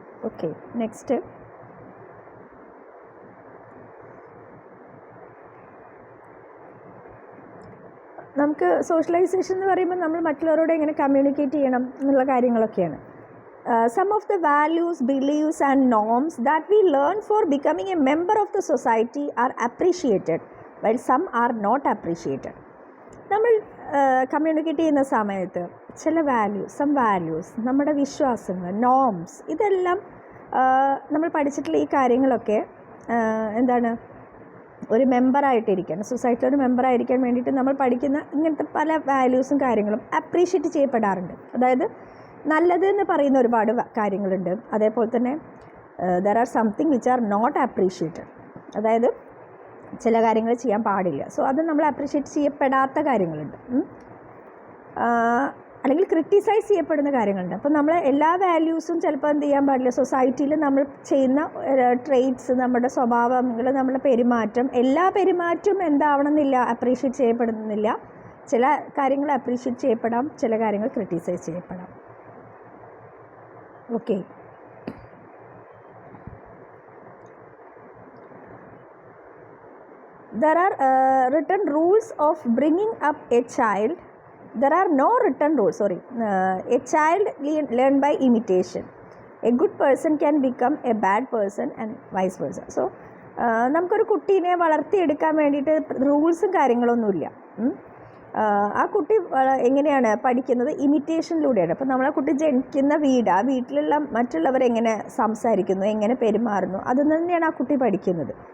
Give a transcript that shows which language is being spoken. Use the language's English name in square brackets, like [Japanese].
[Malayalam] Okay, next നമുക്ക് socialisation എന്ന് പറയുമ്പോൾ നമ്മൾ മറ്റുള്ളവരോട് എങ്ങനെ കമ്മ്യൂണിക്കേറ്റ് ചെയ്യണം എന്നുള്ള കാര്യങ്ങളൊക്കെയാണ്. [English] Some of the values, beliefs and norms that we learn for becoming a member of the society are appreciated, while some are not appreciated. [Malayalam] നമ്മൾ കമ്മ്യൂണിക്കേറ്റ് ചെയ്യുന്ന സമയത്ത് ചില വാല്യൂസ്, നമ്മുടെ വിശ്വാസങ്ങൾ, നോംസ്, ഇതെല്ലാം നമ്മൾ പഠിച്ചിട്ടുള്ള ഈ കാര്യങ്ങളൊക്കെ എന്താണ്, ഒരു മെമ്പറായിട്ടിരിക്കാൻ, സൊസൈറ്റിയിൽ ഒരു മെമ്പറായിരിക്കാൻ വേണ്ടിയിട്ട് നമ്മൾ പഠിക്കുന്ന ഇങ്ങനത്തെ പല വാല്യൂസും കാര്യങ്ങളും അപ്രീഷിയേറ്റ് ചെയ്യപ്പെടാറുണ്ട്. അതായത് നല്ലത് എന്ന് പറയുന്ന ഒരുപാട് കാര്യങ്ങളുണ്ട്. അതേപോലെ തന്നെ [English] There are something which are not appreciated. [Malayalam] അതായത് ചില കാര്യങ്ങൾ ചെയ്യാൻ പാടില്ല. സോ അത് നമ്മൾ അപ്രീഷിയേറ്റ് ചെയ്യപ്പെടാത്ത കാര്യങ്ങളുണ്ട്, അല്ലെങ്കിൽ ക്രിട്ടിസൈസ് ചെയ്യപ്പെടുന്ന കാര്യങ്ങളുണ്ട്. അപ്പോൾ നമ്മൾ എല്ലാ വാല്യൂസും ചിലപ്പോൾ എന്ത് ചെയ്യാൻ പാടില്ല, സൊസൈറ്റിയിൽ നമ്മൾ ചെയ്യുന്ന ട്രെയ്റ്റ്സ്, നമ്മുടെ സ്വഭാവങ്ങൾ, നമ്മുടെ പെരുമാറ്റം, എല്ലാ പെരുമാറ്റവും എന്താവണമെന്നില്ല, അപ്രീഷിയേറ്റ് ചെയ്യപ്പെടുന്നില്ല. ചില കാര്യങ്ങൾ അപ്രീഷിയേറ്റ് ചെയ്യപ്പെടാം, ചില കാര്യങ്ങൾ criticise ചെയ്യപ്പെടാം. [English] Okay, there are written rules of bringing up a child. There are no written rules, a child learn by imitation. A good person can become a bad person and vice versa. So [Malayalam] നമുക്കൊരു കുട്ടീനെ വളർത്തിയെടുക്കാൻ വേണ്ടിയിട്ട് റൂൾസും കാര്യങ്ങളൊന്നുമില്ല. ആ കുട്ടി എങ്ങനെയാണ് പഠിക്കുന്നത്? ഇമിറ്റേഷനിലൂടെയാണ്. അപ്പോൾ നമ്മളെ കുട്ടി ജനിക്കുന്ന വീട്, ആ വീട്ടിലുള്ള മറ്റുള്ളവരെങ്ങനെ സംസാരിക്കുന്നു, എങ്ങനെ പെരുമാറുന്നു, അതിൽ തന്നെയാണ് ആ കുട്ടി പഠിക്കുന്നത്.